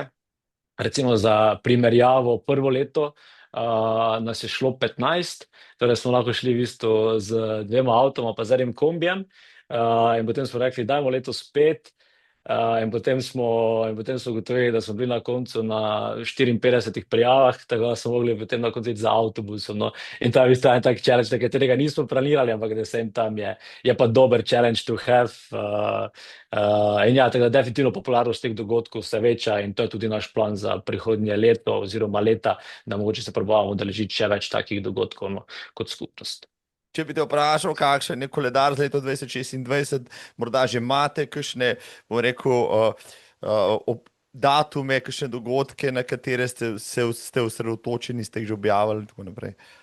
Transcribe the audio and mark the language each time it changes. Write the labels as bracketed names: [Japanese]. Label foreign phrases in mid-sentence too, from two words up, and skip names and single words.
[Slovenian] Recimo za primerjavo, prvo leto nas je šlo 15, torej smo lahko šli v bistvu z 2 avtoma pa z enim kombijem, in potem smo rekli, dajmo letos 5, in potem smo ugotovili, da smo bili na koncu na 54 prijavah, tako da smo mogli potem na koncu iti za avtobusom, no. In to je v bistvu en tak challenge, na katerega nismo planirali, ampak da [English] same time [Slovenian] je pa dober [English] challenge to have. [Slovenian] In ja, tako da definitivno popularnost teh dogodkov se veča in to je tudi naš plan za prihodnje leto oziroma leta, da mogoče se probavamo udeležiti še več takih dogodkov, no, kot skupnost. Če bi te vprašal, kakšen je koledar za leto 2026, morda že imate kakšne, bom rekel, datume, kakšne dogodke, na katere ste osredotočeni, ste jih že objavili in tako naprej?